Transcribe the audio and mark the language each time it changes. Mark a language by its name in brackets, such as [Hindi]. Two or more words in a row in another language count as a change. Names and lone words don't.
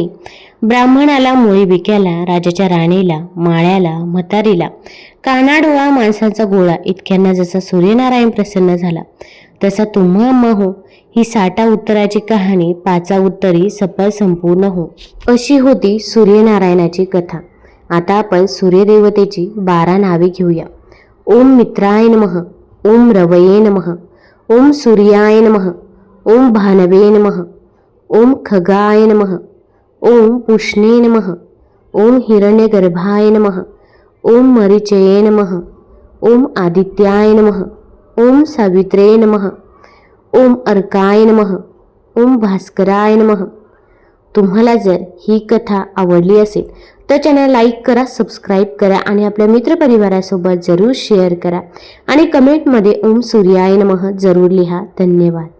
[Marathi] ब्राह्मणाला, मोळी बिक्याला, राजाच्या राणीला, माळ्याला, म्हातारीला, काना डोळा, माणसांचा गोळा इतक्यांना जसा सूर्यनारायण प्रसन्न झाला, तसा तुम्हा अम्मा हो. ही 60 उत्तराची कहाणी 5 उत्तरी सफल संपूर्ण हो. अशी होती सूर्यनारायणाची कथा. आता आपण सूर्यदेवतेची 12 नावे घेऊया. [Sanskrit] ओम मित्राय नमः, ओम रवये नमः, ओम सूर्याय नमः, ओम भानवे नमः, ओम खगाय नमः, ओम पुष्णे नमः, ओम हिरण्यगर्भाय नमः, ओम मरीचये नमः, ओम आदित्याय नमः, ओम सावित्रे नमः, ओम अर्काय नमः, ओम भास्कराय नमः. [Marathi] तुम्हाला जर ही कथा आवडली असेल तर चॅनल लाईक करा, सबस्क्राईब करा आणि आपल्या मित्रपरिवारासोबत जरूर शेअर करा आणि कमेंटमध्ये [Sanskrit] ओम सूर्याय नमः [Marathi] जरूर लिहा. धन्यवाद.